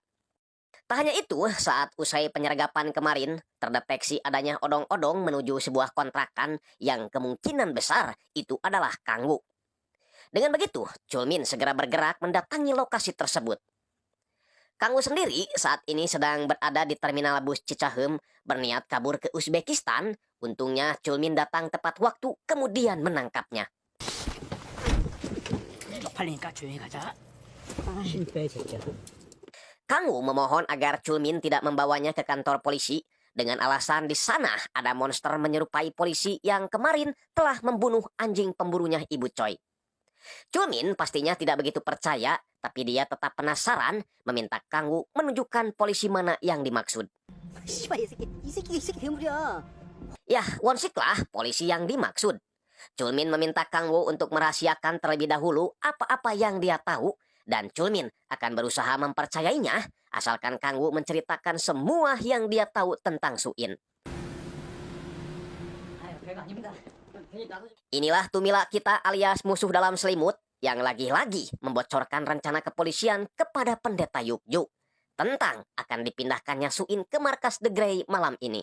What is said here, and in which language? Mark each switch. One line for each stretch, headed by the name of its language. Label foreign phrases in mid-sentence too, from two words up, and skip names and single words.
Indonesian: Tak hanya itu, saat usai penyergapan kemarin, terdeteksi adanya odong-odong menuju sebuah kontrakan yang kemungkinan besar itu adalah Kangwoo. Dengan begitu, Chulmin segera bergerak mendatangi lokasi tersebut. Kangwoo sendiri saat ini sedang berada di terminal bus Cicahem, berniat kabur ke Uzbekistan. Untungnya Chulmin datang tepat waktu, kemudian menangkapnya.
Korean: 쪽팔리니까 조용히 가자. 힘빼 새끼야.
Indonesian: Kangwoo memohon agar Chulmin tidak membawanya ke kantor polisi dengan alasan di sana ada monster menyerupai polisi yang kemarin telah membunuh anjing pemburunya Ibu Choi. Chulmin pastinya tidak begitu percaya, tapi dia tetap penasaran meminta Kangwoo menunjukkan polisi mana yang dimaksud.
Korean: 씨발 이 새끼 괴물이야.
Indonesian: Yah, Wonsiklah polisi yang dimaksud. Chulmin meminta Kangwoo untuk merahasiakan terlebih dahulu apa-apa yang dia tahu, dan Chulmin akan berusaha mempercayainya asalkan Kangwoo menceritakan semua yang dia tahu tentang Suin. Inilah Tumila kita alias musuh dalam selimut yang lagi-lagi membocorkan rencana kepolisian kepada pendeta Yukju tentang akan dipindahkannya Suin ke markas The Grey malam ini.